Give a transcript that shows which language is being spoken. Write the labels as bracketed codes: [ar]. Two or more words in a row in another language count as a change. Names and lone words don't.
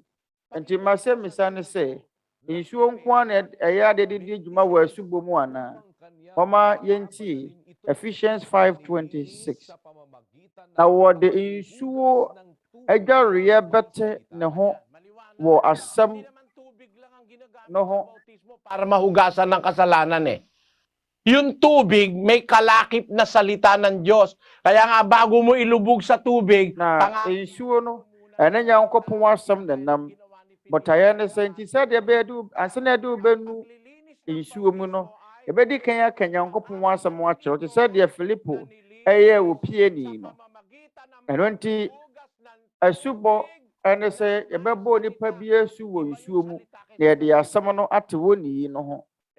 [ak] Nti masɛmmisa ne sɛ, nsuo nko a na ɛyɛ ade de di dwuma wɔ asubɔ mu anaa? Ɔma yɛntie Ephesians 5:26. Na wɔde nsuo adwareɛ bɛte ne ho wɔ asɛm no ho. [tl] Para mahugasan ng kasalanan eh. Yung tubig, may kalakip na salita ng Diyos. Kaya nga bago mo ilubog sa tubig, [ak] na nsuo no, ɛne Nyankopɔn asɛm na nam. Botaeɛ ne sɛ nti sɛdeɛ ɛbɛyɛ ansa na ɛde wobɛnu nsuo mu no, ɛbɛdi kan aka Nyankopɔn asɛm akyerɛw te sɛdeɛ Filipo ɛyɛ wɔ pieni no. Ɛno nti asubɔ ɛne sɛ yɛbɛbɔ nipa bi asu wɔ nsuo mu na yɛde asɛm no ate wɔ niyi no ho.